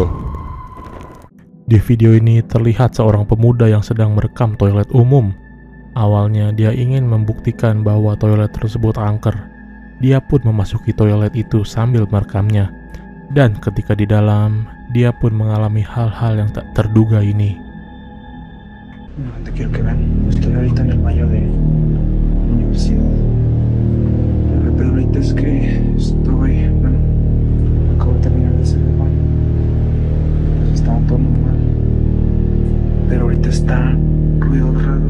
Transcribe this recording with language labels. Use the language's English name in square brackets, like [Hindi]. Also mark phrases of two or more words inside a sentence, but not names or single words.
[Indonesian] Di video ini terlihat seorang pemuda yang sedang merekam toilet umum. Awalnya dia ingin membuktikan bahwa toilet tersebut angker. Dia pun memasuki toilet itu sambil merekamnya. Dan ketika di dalam, dia pun mengalami hal-hal yang tak terduga ini. [Spanish] No, te quiero que vean. Estoy ahorita en el baño de universidad. El pedo ahorita es que acabo de terminar de hacer el baño. Pues estaba todo normal. Pero ahorita está ruidos raros.